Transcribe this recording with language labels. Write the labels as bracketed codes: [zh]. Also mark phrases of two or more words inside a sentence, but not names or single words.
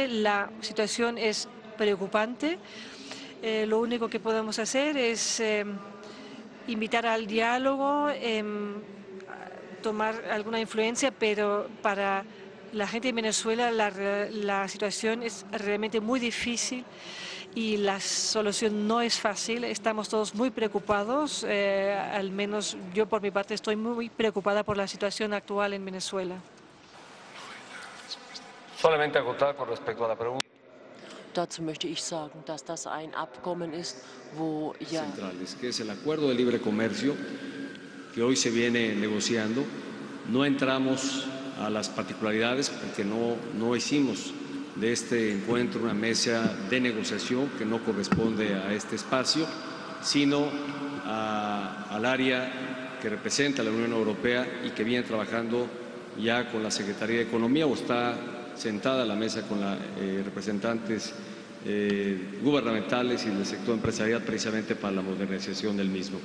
[es] La situación es preocupante. Lo único que podemos hacer es invitar al diálogo, tomar alguna influencia, pero para la gente de Venezuela la situación es realmente muy difícil y la solución no es fácil. Estamos todos muy preocupados, al menos yo por mi parte estoy muy preocupada por la situación actual en Venezuela. Solamente acotar con respecto a la pregunta. [de] Dazu möchte ich sagen, dass das ein Abkommen ist, wo ja [es] centrales, que es el acuerdo de libre comercio que hoy se viene negociando. No entramos a las particularidades porque no hicimos de este encuentro una mesa de negociación que no corresponde a este espacio, sino al área que representa la Unión Europea y que viene trabajando ya con la Secretaría de Economía o está sentada a la mesa con los representantes gubernamentales y del sector empresarial precisamente para la modernización del mismo.